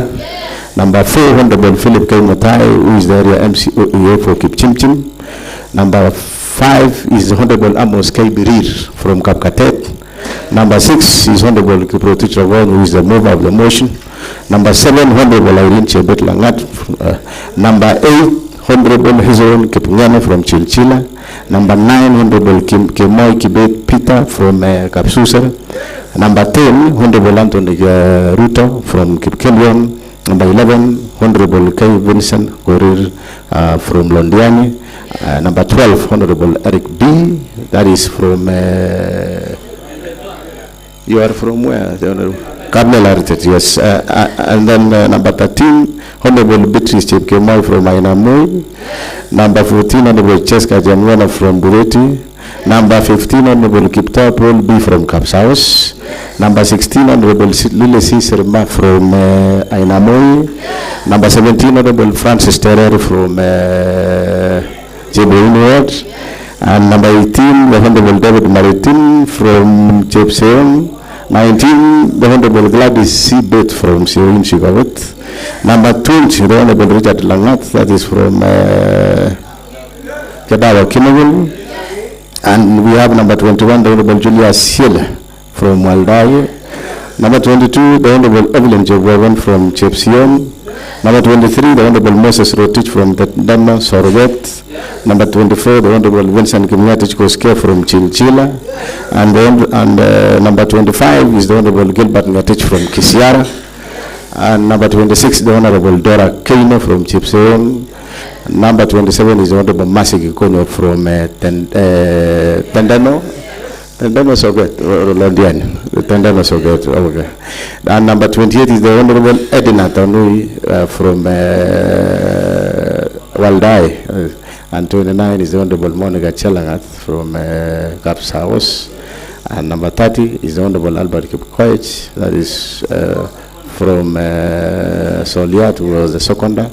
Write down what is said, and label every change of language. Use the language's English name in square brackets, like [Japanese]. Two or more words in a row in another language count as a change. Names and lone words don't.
[English] Yes. Number 4, Honorable Philip K. Mutai, who is the area MCOEA for Kipchimchim. Number 5 is Honorable Amos K. Birir from Kapkatet. Number 6 is Honorable Kiprotich Ravon, who is the mover of the motion. Number 7, Honorable Irene Chebet Langat. Number 8, Honorable Hezron Kipungane from Chilchila. Number 9, Honorable Kemoy Kibet Peter from Kapsusar. Number 10, Honorable Anthony Ruto from Kipkelion. Number 11, Honorable K. Vincent Gorir from Londiani. Number 12, Honorable Erick B. That is from, you are from where? Cardinal Heritage, yes. And then number 13, Honorable Beatrice Chepkemoi from Ainamoi. Number 14, Honorable Cheska Janwana from Bureti. Number 15, Honorable Kipta Paul B from Kapsaos. Number 16, Honorable Lile C. Serma from Ainamoi. Number 17, Honorable Francis Terrer from Jeboin. And number 18, the Honorable David Maritin from Chepseon. 19, the Honorable Gladys C. Bett from Seoin Shigawet. Number 20, the Honorable Richard Langat, that is from Kedawa Kinawil. And we have number 21, the Honorable Julia Siel from Waldai. Number 22, the Honorable Evelyn Jogwawan from Chepseon. Number 23, the Honorable Moses Rotich from Tendama Sorowet. Number 24, the Honorable Vincent Kimyatich Koske from Chilchila. And number 25 is the Honorable Gilbert Ngatich from Kisiara. And number 26, the Honorable Dora Keino from Chipseon. Number 27 is the Honorable Masik Ikono from Tendano. Tendano Soget, Londian. Tendano Soget, okay. And number 28 is the Honorable Edina Tanui from Waldai. And 29 is the Honorable Monica Chelangat from Kaps House. And number 30 is the Honorable Albert Kipkoech, that is from Soliat, who was the seconder.